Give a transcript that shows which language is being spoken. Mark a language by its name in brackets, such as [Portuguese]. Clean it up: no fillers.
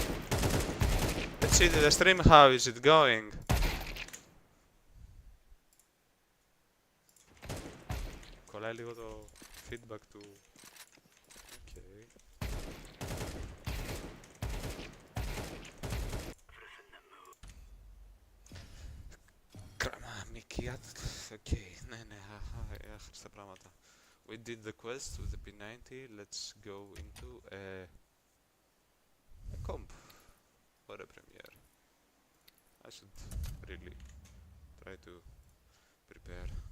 [English] Let's see the stream, how is it going? [Greek] Κολλάει λίγο το feedback του... [English] Okay. [Greek] Okay, ναι, άχρηστα πράγματα. [English] We did the quest with the P90, let's go into a comp or a premiere. I should really try to prepare.